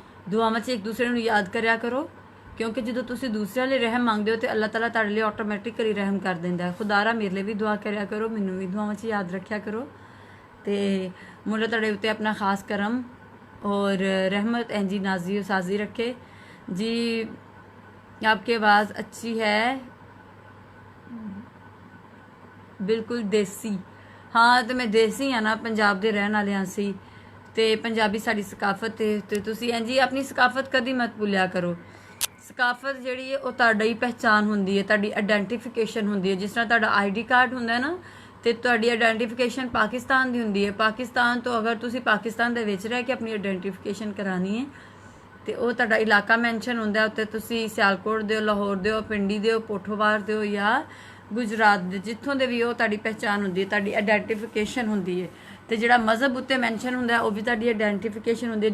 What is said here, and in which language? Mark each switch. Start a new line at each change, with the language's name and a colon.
Punjabi: ਦੁਆਵਾਂ 'ਚ ਇੱਕ ਦੂਸਰੇ ਨੂੰ ਯਾਦ ਕਰਿਆ ਕਰੋ, ਕਿਉਂਕਿ ਜਦੋਂ ਤੁਸੀਂ ਦੂਸਰਿਆਂ ਲਈ ਰਹਿਮ ਮੰਗਦੇ ਹੋ ਤੇ ਅੱਲਾਹ ਤਾਲਾ ਤੁਹਾਡੇ ਲਈ ਆਟੋਮੈਟਿਕਲੀ ਰਹਿਮ ਕਰ ਦਿੰਦਾ। ਖੁਦਾਰਾ ਮੇਰੇ ਲਈ ਵੀ ਦੁਆ ਕਰਿਆ ਕਰੋ, ਮੈਨੂੰ ਵੀ ਦੁਆਵਾਂ 'ਚ ਯਾਦ ਰੱਖਿਆ ਕਰੋ ਤੇ मुझे तड़े उत्ते अपना ख़ास करम और रहमत एंजी नाजी और साजी रखे जी।
Hindi: आपकी आवाज़ अच्छी है, बिल्कुल देसी।
Punjabi: हाँ तो मैं देसी हाँ ना, पंजाब दे रहन वाले सी ते पंजाबी साड़ी सकाफत ते तुसी एंजी अपनी सकाफत कदी मत भुलिया करो। सकाफत जिहड़ी है वो तुहाडी ही पहचान हुंदी है, तुहाडी आइडेंटिफिकेशन हुंदी है। जिस तरह तुहाडा ID कार्ड हुंदा है ना ਤੇ ਤੁਹਾਡੀ ਆਇਡੈਂਟੀਫਿਕੇਸ਼ਨ ਪਾਕਿਸਤਾਨ ਦੀ ਹੁੰਦੀ ਹੈ। ਪਾਕਿਸਤਾਨ ਤੋਂ ਅਗਰ ਤੁਸੀਂ ਪਾਕਿਸਤਾਨ ਦੇ ਵਿੱਚ ਰਹਿ ਕੇ ਆਪਣੀ ਆਇਡੈਂਟੀਫਿਕੇਸ਼ਨ ਕਰਾਣੀ ਹੈ ਤੇ ਉਹ ਤੁਹਾਡਾ ਇਲਾਕਾ ਮੈਂਸ਼ਨ ਹੁੰਦਾ ਉੱਤੇ। ਤੁਸੀਂ ਸਿਆਲਕੋਟ ਦੇ ਹੋ, ਲਾਹੌਰ ਦੇ ਹੋ, ਪਿੰਡੀ ਦੇ ਹੋ, ਪੋਠੋਵਾਰ ਦੇ ਹੋ ਜਾਂ ਗੁਜਰਾਤ ਦੇ, ਜਿੱਥੋਂ ਦੇ ਵੀ ਉਹ ਤੁਹਾਡੀ ਪਹਿਚਾਨ ਹੁੰਦੀ ਹੈ, ਤੁਹਾਡੀ ਆਇਡੈਂਟੀਫਿਕੇਸ਼ਨ ਹੁੰਦੀ ਹੈ। ਤੇ ਜਿਹੜਾ ਮਜ਼ਹਬ ਉੱਤੇ ਮੈਂਸ਼ਨ ਹੁੰਦਾ ਉਹ ਵੀ ਤੁਹਾਡੀ ਆਇਡੈਂਟੀਫਿਕੇਸ਼ਨ ਹੁੰਦੀ ਹੈ।